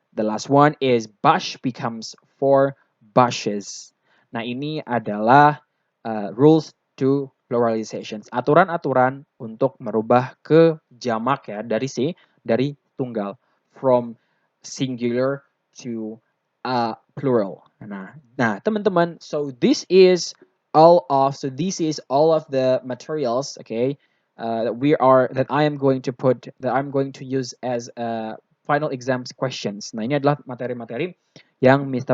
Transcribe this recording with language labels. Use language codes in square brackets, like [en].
[en] The last one is bush becomes 4 bushes. [id] Nah, ini adalah [en] rules to pluralization. [id] Aturan-aturan untuk merubah ke jamak ya dari tunggal [en] from singular to plural. [id] Nah, teman-teman, [en] so this is all of the materials, okay, that I'm going to use as final exams questions. [id] Nah, ini adalah materi-materi yang Mr.